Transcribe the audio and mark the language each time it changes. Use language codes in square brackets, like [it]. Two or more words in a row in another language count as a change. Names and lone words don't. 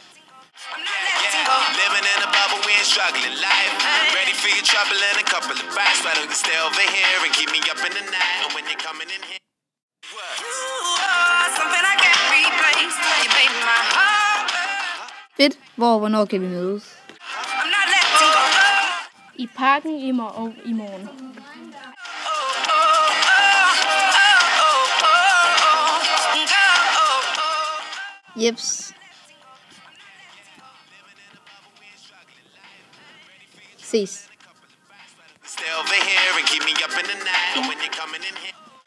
[en] Living in a bubble, we ain't struggling life. Ready for your trouble and a couple of bites. Why don't you stay over here and keep me up in the night? And when you're coming in here. [da] Fedt. Hvornår kan vi mødes? I parken i morgen. Jeps. Ses. [en] Stay over here and keep me up in the night. And when you're coming in here.